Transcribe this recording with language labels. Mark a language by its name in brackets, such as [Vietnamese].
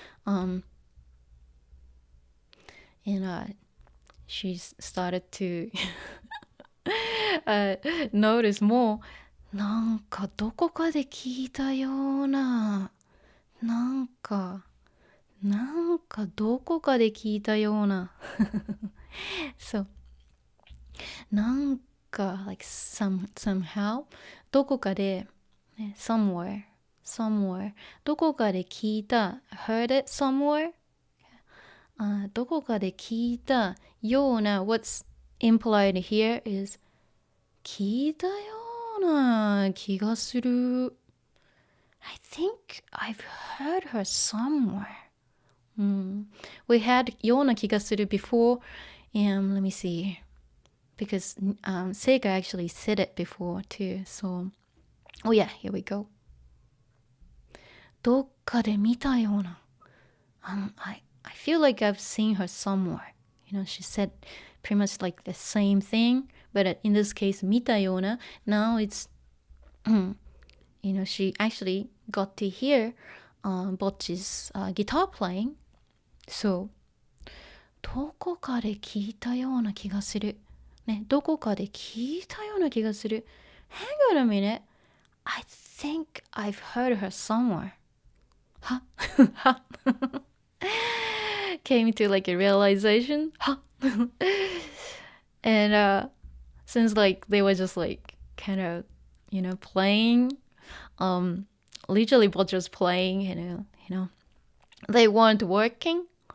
[English] And she started to notice more. [Japanese] なんかどこかで聞いたような。なんかどこかで聞いたような。 [English] So, なんか like somehow どこかで somewhere どこかで聞いた heard it somewhere. [Japanese] どこかで聞いたような [English] what's implied here is 聞いたような気がする. I think I've heard her somewhere. We had ような気がする before, and let me see, because Seika actually said it before too. So, oh yeah, here we go. [Japanese] どっかで見たような. [English] I feel like I've seen her somewhere. She said pretty much like the same thing, but in this case 見たような now it's she actually got to hear Bocchi's guitar playing. [Japanese] So どこかで聞いたような気がするね、どこかで聞いたような気がする [English] Hang on a minute, I think I've heard her somewhere. Huh? Came to like a realization. Huh? And since like they were just like kind of playing, literally both just playing, they weren't working.